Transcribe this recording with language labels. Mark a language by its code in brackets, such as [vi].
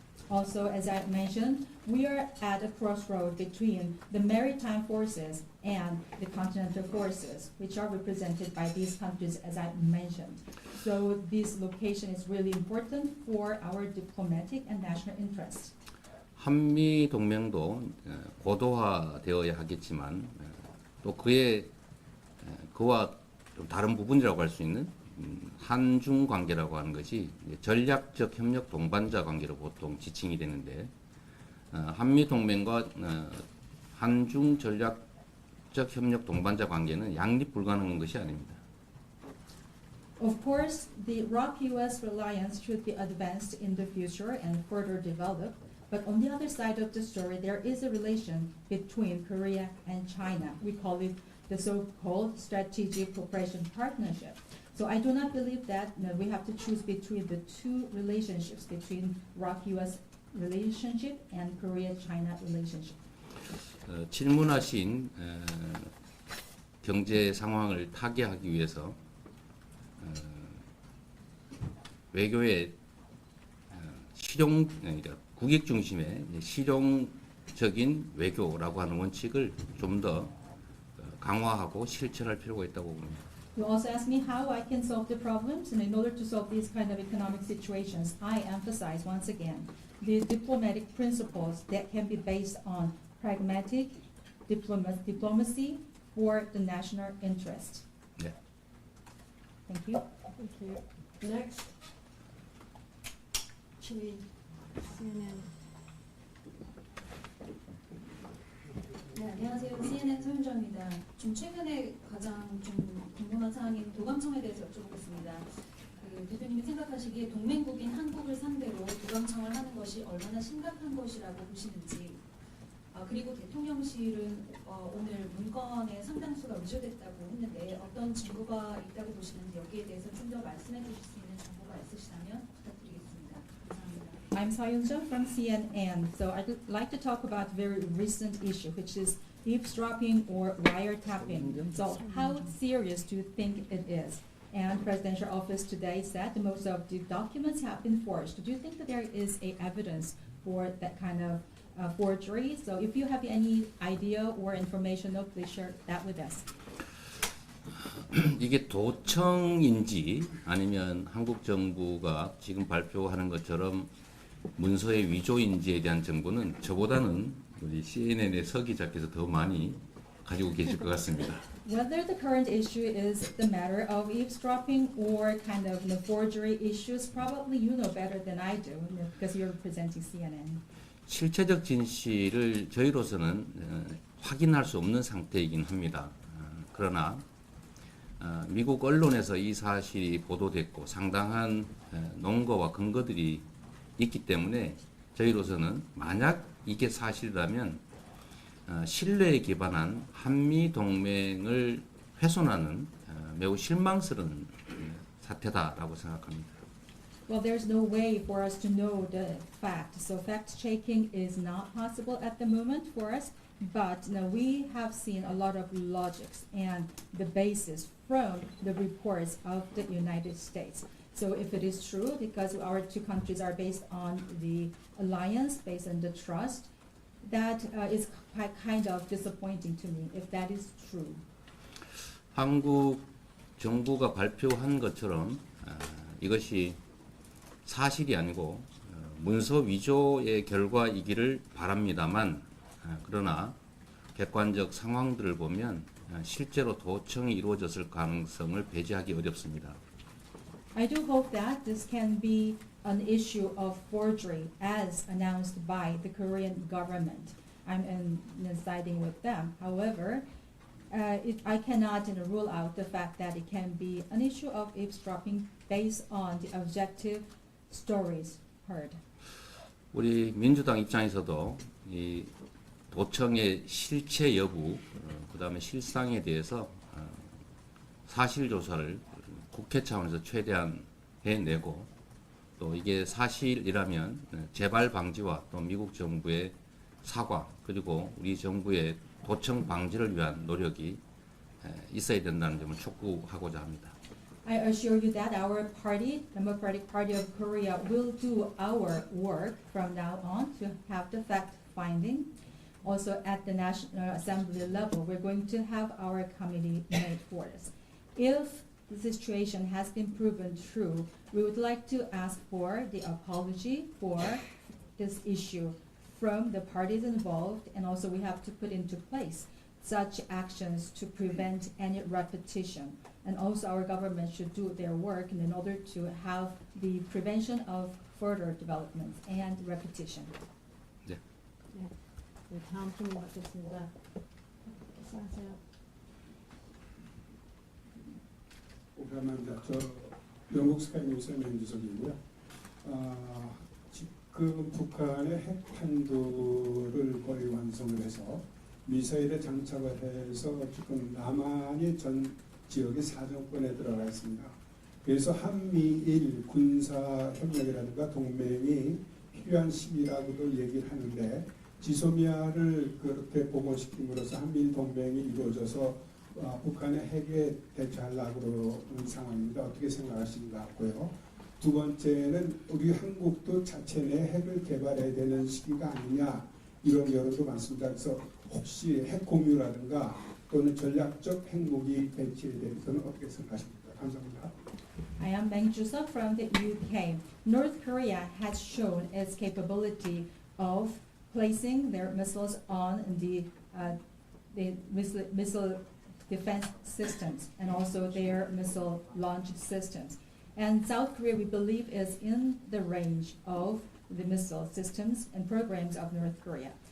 [en] Also, as I mentioned, we are at a crossroad between the maritime forces and the continental forces, which are represented by these countries, as I mentioned. So this location is really important for our diplomatic and national interests. [ko] 한미 동맹도 고도화되어야 하겠지만 또 그와 좀 다른 부분이라고 할 수 있는 한중 관계라고 하는 것이 전략적 협력 동반자 관계로 보통 지칭이 되는데 한미 동맹과 한중 전략적 협력 동반자 관계는 양립 불가능한 것이 아닙니다. [en] Of course, the ROC-US alliance should be advanced in the future and further developed. But on the other side of the story, there is a relation between Korea and China. We call it the so-called strategic cooperation partnership. So I do not believe that we have to choose between the two relationships, between ROC-US relationship and Korea-China relationship. [ko] 질문하신 경제 상황을 타개하기 위해서 외교의 실용, 그러니까 국익 중심의 실용적인 외교라고 하는 원칙을 좀 더 강화하고 실천할 필요가 있다고 봅니다. [en] You also asked me how I can solve the problems, and in order to solve these kind of economic situations, I emphasize once again the diplomatic principles that can be based on pragmatic diplomacy for the national interest. [ko] 네. [en] Thank you. Thank you. Next. Chili, CNN. [ko] 네, 안녕하세요. CNN 소윤정입니다. 좀 최근에 가장 좀 궁금한 사항인 도감청에 대해서 여쭤보겠습니다. 대표님이 생각하시기에 동맹국인 한국을 상대로 도감청을 하는 것이 얼마나 심각한 것이라고 보시는지, 그리고 대통령실은 오늘 문건의 상당수가 위조됐다고 했는데 어떤 증거가 있다고 보시는지 여기에 대해서 좀 더 말씀해 주실 수 있는 정보가 있으시다면 부탁드리겠습니다. 감사합니다. [en] I'm Sayunja from CNN. So I'd like to talk about a very recent issue, which is eavesdropping or wiretapping. So how serious do you think it is? And Presidential Office today said that most of the documents have been forged. Do you think that there is a evidence for that kind of forgery? So if you have any idea or information, please share that with us. [ko] 이게 도청인지 아니면 한국 정부가 지금 발표하는 것처럼 문서의 위조인지에 대한 정보는 저보다는 우리 CNN의 서 기자께서 더 많이 가지고 계실 것 같습니다. [en] Whether the current issue is the matter of eavesdropping or kind of forgery issues, probably you know better than I do because you're representing CNN. [ko] 실체적 진실을 저희로서는 확인할 수 없는 상태이긴 합니다. 그러나 미국 언론에서 이 사실이 보도됐고 상당한 논거와 근거들이 있기 때문에 저희로서는 만약 이게 사실이라면 신뢰에 기반한 한미 동맹을 훼손하는 매우 실망스러운 사태다라고 생각합니다. [en] Well, there's no way for us to know the fact. So fact-checking is not possible at the moment for us. But now we have seen a lot of logics and the basis from the reports of the United States. So if it is true, because our two countries are based on the alliance, based on the trust, that is kind of disappointing to me if that is true. [ko] 한국 정부가 발표한 것처럼 이것이 사실이 아니고 문서 위조의 결과이기를 바랍니다만 그러나 객관적 상황들을 보면 실제로 도청이 이루어졌을 가능성을 배제하기 어렵습니다. [en] I do hope that this can be an issue of forgery as announced by the Korean government. I'm siding with them. However, I cannot rule out the fact that it can be an issue of eavesdropping based on the objective stories heard. [ko] 우리 민주당 입장에서도 이 도청의 실체 여부, 그다음에 실상에 대해서 사실 조사를 국회 차원에서 최대한 해내고 또 이게 사실이라면 재발 방지와 또 미국 정부의 사과 그리고 우리 정부의 도청 방지를 위한 노력이 있어야 된다는 점을 촉구하고자 합니다. [en] I assure you that our party, Democratic Party of Korea, will do our work from now on to have the fact-finding. Also at the National Assembly level, we're going to have our committee made for this. If the situation has been proven true, we would like to ask for the apology for this issue from the parties involved, and also we have to put into place such actions to prevent any repetition. And also our government should do their work in order to have the prevention of further developments and repetition. [ko] 네, 다음 질문 받겠습니다. 하세요. 오감합니다. 저 영국 스카이뉴스의 맨주석이고요. 지금 북한의 핵 탄두를 거의 완성을 해서 미사일에 장착을 해서 지금 남한이 전 지역의 사정권에 들어가 있습니다. 그래서 한미일 군사 협력이라든가 동맹이 필요한 시기라고도 얘기를 하는데 지소미아를 그렇게 복원시킴으로써 한미일 동맹이 이루어져서 북한의 핵에 대처하려고 그러는 상황입니다. 어떻게 생각하시는 것 같고요. 두 번째는 우리 한국도 자체 내 핵을 개발해야 되는 시기가 아니냐 이런 여론도 많습니다. 그래서 혹시 핵 공유라든가 또는 전략적 핵무기 배치에 대해서는 어떻게 생각하십니까? 감사합니다. [en] I am Bang Ju-seok from the UK. North Korea has shown its capability of placing their missiles on the missile defense systems and also their missile launch systems. And South Korea, we believe, is in the range of the missile systems and programs of North Korea.